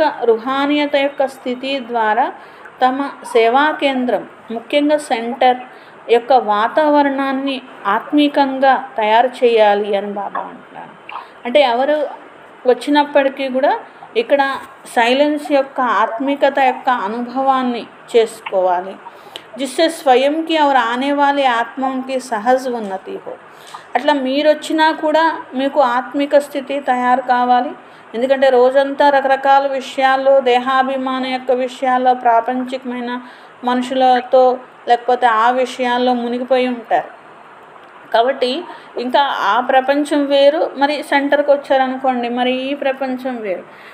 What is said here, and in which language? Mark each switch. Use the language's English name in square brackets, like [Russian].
[Telugu] రుహానియత యొక్క స్థితి ద్వారా తమ సేవా కేంద్రం, ముఖ్యంగా సెంటర్ యొక్క వాతావరణాన్ని ఆత్మికంగా తయారు చేయాలి అని బాబా అంటున్నారు. అంటే ఎవరు వచ్చినప్పటికీ కూడా ఇక్కడ సైలెన్స్ యొక్క ఆత్మికత యొక్క అనుభవాన్ని చేసుకోవాలి. [Hindi] जिससे स्वयं की और आने वाले आत्माओं की सहज उन्नति हो. [Telugu] అట్లా మీరు వచ్చినా కూడా మీకు ఆత్మిక స్థితి తయారు కావాలి. ఎందుకంటే రోజంతా రకరకాల విషయాల్లో, దేహాభిమానం యొక్క విషయాల్లో, ప్రాపంచికమైన మనుషులతో లేకపోతే ఆ విషయాల్లో మునిగిపోయి ఉంటారు. కాబట్టి ఇంకా ఆ ప్రపంచం వేరు, మరి సెంటర్కి వచ్చారనుకోండి మరి ఈ ప్రపంచం వేరు.